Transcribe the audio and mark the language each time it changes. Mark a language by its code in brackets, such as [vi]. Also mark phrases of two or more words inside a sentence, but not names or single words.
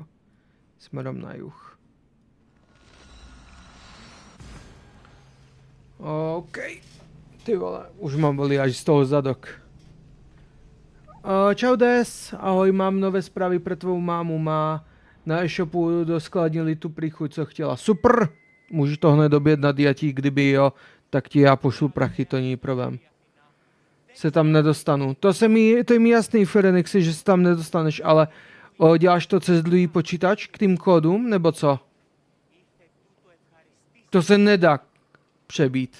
[sk] Smerom na juh. OK. Ty vole, už ma boli až z toho zadok. Čau Des, ahoj, mám nové správy pre tvoju mámu. Má na e-shopu doskladnili tu príchuť, [cs] co chtěla. Super! Můžu to hned objednat, já ti, kdyby jo, tak ti já pošlu prachy, to není problém. Se tam nedostanu. To je mi jasný, Ferenixi, že se tam nedostaneš, ale Děláš to přes druhý počítač k tým kódům, nebo co? To se nedá přebít.